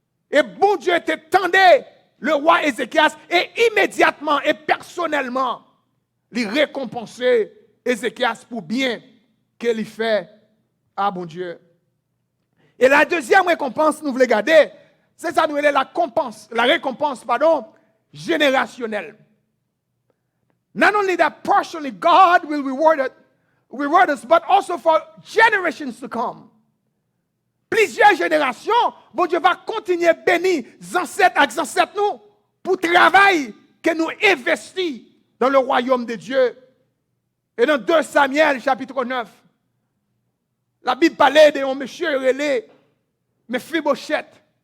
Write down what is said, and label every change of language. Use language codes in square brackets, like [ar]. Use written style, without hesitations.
[fr] Et bon Dieu t'étendait le roi Ézéchias et immédiatement et personnellement, il récompensait Ézéchias pour bien qu'il fait à bon Dieu. Et la deuxième récompense, nous voulons garder, c'est ça, nous, la récompense, générationnelle. [en] Not only that partially God will reward us, but also for generations to come. [fr] Plusieurs générations, bon Dieu va continuer à bénir les ancêtres avec les ancêtres nous pour le travail que nous investissons dans le royaume de Dieu. Et dans 2 Samuel chapitre 9, la Bible parlait de un monsieur relé, Mephibosheth.